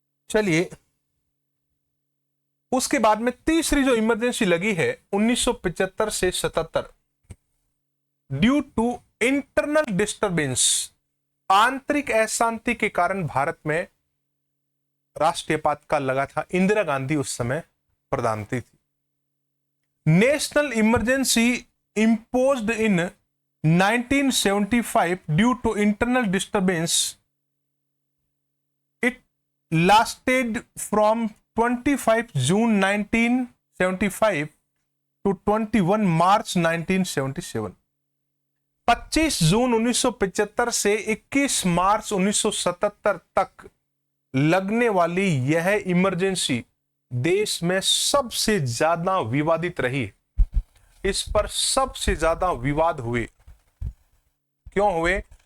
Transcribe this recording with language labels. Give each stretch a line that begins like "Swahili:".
Hindi: चलिए, उसके बाद में तीसरी जो इमरजेंसी लगी है 1975 से 77
English: due to internal disturbance,
Hindi: आंतरिक अशांति के कारण भारत में राष्ट्रीय आपातकाल लगा था। इंदिरा गांधी उस समय प्रधानमंत्री थी।
English: National emergency imposed in 1975 due to internal disturbance. It lasted from 25 June 1975 to 21 March 1977.
Hindi: 25 जून 1975 से 21 मार्च 1977 तक लगने वाली यह इमरजेंसी देश में सबसे ज्यादा विवादित रही। इस पर सबसे ज्यादा विवाद हुए। क्यों हुए?